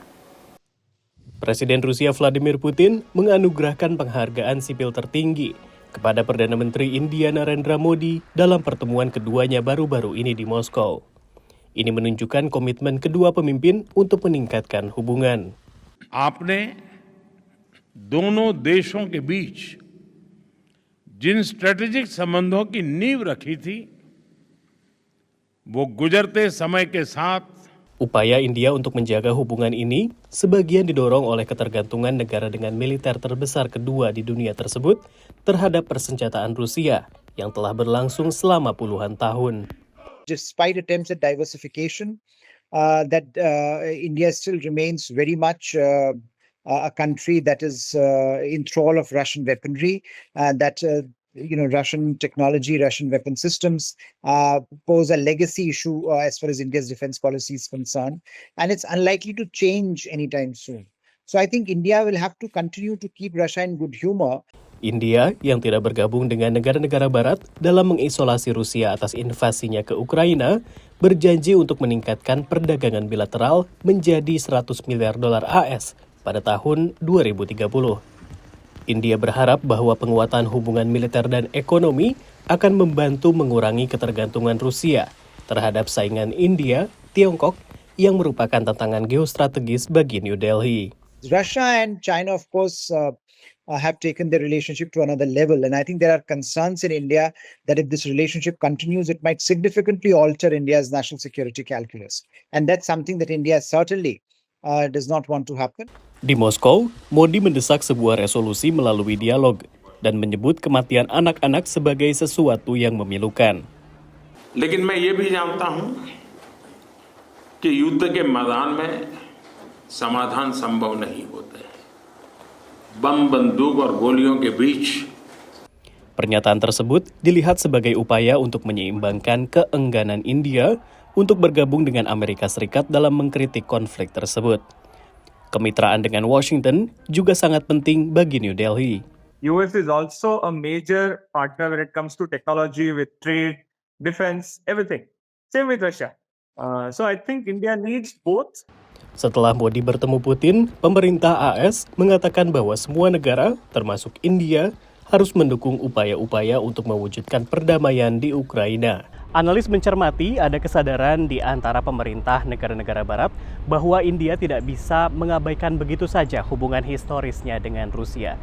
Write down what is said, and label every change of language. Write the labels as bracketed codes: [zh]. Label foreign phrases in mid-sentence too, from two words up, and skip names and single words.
[id] Presiden Rusia Vladimir Putin menganugerahkan penghargaan sipil tertinggi kepada Perdana Menteri India Narendra Modi dalam pertemuan keduanya baru-baru ini di Moskow. Ini menunjukkan komitmen kedua pemimpin untuk meningkatkan hubungan. [hi] आपने दोनों देशों के बीच जिन स्ट्रेटेजिक संबंधों की नींव रखी थी, वो गुजरते समय के साथ [id] Upaya India untuk menjaga hubungan ini sebagian didorong oleh ketergantungan negara dengan militer terbesar kedua di dunia tersebut terhadap persenjataan Rusia yang telah berlangsung selama puluhan tahun. [en] Despite attempts at diversification, India still remains very much a country that is in thrall of Russian weaponry, Russian technology, Russian weapon systems pose a legacy issue as far as India's defense policy is concerned, and it's unlikely to change anytime soon. So I think India will have to continue to keep Russia in good humor. [id] India yang tidak bergabung dengan negara-negara barat dalam mengisolasi Rusia atas invasinya ke Ukraina berjanji untuk meningkatkan perdagangan bilateral menjadi $100 miliar AS pada tahun 2030. India berharap bahwa penguatan hubungan militer dan ekonomi akan membantu mengurangi ketergantungan Rusia terhadap saingan India, Tiongkok, yang merupakan tantangan geostrategis bagi New Delhi. [en] Russia and China, of course, have taken their relationship to another level. And I think there are concerns in India that if this relationship continues, it might significantly alter India's national security calculus. And that's something that India certainly does not want to happen. [id] Di Moskow, Modi mendesak sebuah resolusi melalui dialog dan menyebut kematian anak-anak sebagai sesuatu yang memilukan. [hi] लेकिन मैं ये भी जानता हूं कि युद्ध के मैदान में समाधान संभव नहीं होता है. बम, बंदूक और गोलियों के बीच. [id] Pernyataan tersebut dilihat sebagai upaya untuk menyeimbangkan keengganan India untuk bergabung dengan Amerika Serikat dalam mengkritik konflik tersebut. Kemitraan dengan Washington juga sangat penting bagi New Delhi. [en] US is also a major partner when it comes to technology, with trade, defense, everything. Same with Russia. So I think India needs both. [id] Setelah Modi bertemu Putin, pemerintah AS mengatakan bahwa semua negara, termasuk India, harus mendukung upaya-upaya untuk mewujudkan perdamaian di Ukraina. Analis mencermati ada kesadaran di antara pemerintah negara-negara barat bahwa India tidak bisa mengabaikan begitu saja hubungan historisnya dengan Rusia.